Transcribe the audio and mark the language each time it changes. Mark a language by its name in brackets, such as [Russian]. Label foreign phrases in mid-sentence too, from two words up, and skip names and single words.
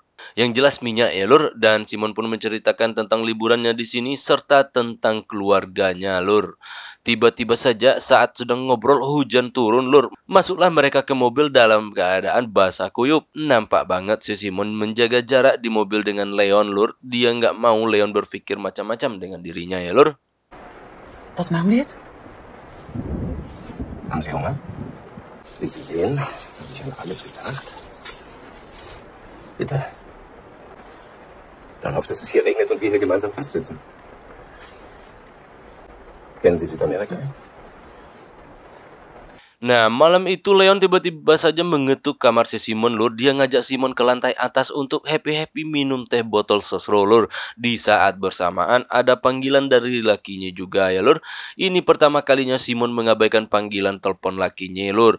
[Indonesian] Yang jelas minyak ya lur. Dan Simon pun menceritakan tentang liburannya di sini serta tentang keluarganya lur. Tiba-tiba saja saat sedang ngobrol hujan turun lur. Masuklah mereka ke mobil dalam keadaan basah kuyup. Nampak banget si Simon menjaga jarak di mobil dengan Leon lur. Dia nggak mau Leon berpikir macam-macam dengan dirinya ya lur. [German] Was machen wir jetzt? Haben Sie Hunger? Wie Sie sehen, habe ich an alles gedacht. Bitte. Darauf, dass es hier regnet und wir hier gemeinsam festsitzen. Kennen Sie Südamerika? [Indonesian] Nah, malam itu Leon tiba-tiba saja mengetuk kamar si Simon, lur. Dia ngajak Simon ke lantai atas untuk happy-happy minum teh botol sosro, lur. Di saat bersamaan ada panggilan dari lakinya juga ya, lur. Ini pertama kalinya Simon mengabaikan panggilan telepon lakinya, lur.